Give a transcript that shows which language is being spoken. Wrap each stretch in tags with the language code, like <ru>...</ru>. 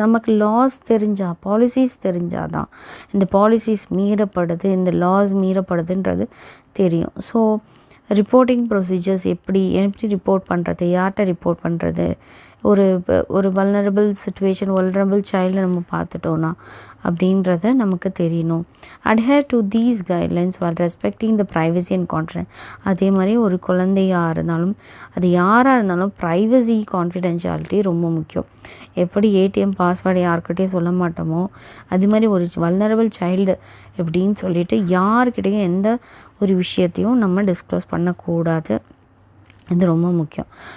<ta>நமக்கு லாஸ் தெரிஞ்சால், பாலிசிஸ் தெரிஞ்சால் தான் இந்த பாலிசிஸ் மீறப்படுது, இந்த லாஸ் மீறப்படுதுன்றது தெரியும். ஸோ ரிப்போர்ட்டிங் ப்ரொசீஜர்ஸ் எப்படி ரிப்போர்ட் பண்ணுறது, யார்கிட்ட ரிப்போர்ட் பண்ணுறது, ஒரு வல்னரபிள் சிச்சுவேஷன், வல்னரபிள் சைல்டு நம்ம பார்த்துட்டோன்னா அப்படின்றத நமக்கு தெரியணும்.</ta> <en>adhere to these guidelines while respecting the privacy and confidence.</en> <ta>அதே மாதிரி ஒரு குழந்தையாக இருந்தாலும் அது யாராக இருந்தாலும் ப்ரைவசி கான்ஃபிடென்ஷியாலிட்டி ரொம்ப முக்கியம். எப்படி ஏடிஎம் பாஸ்வேர்டு யார்கிட்டையும் சொல்ல மாட்டோமோ அது மாதிரி ஒரு வல்னரபிள் சைல்டு எப்படின்னு சொல்லிட்டு யார்கிட்டையும் எந்த ஒரு விஷயத்தையும் நம்ம டிஸ்க்ளோஸ் பண்ணக்கூடாது. இது ரொம்ப முக்கியம்.</ta>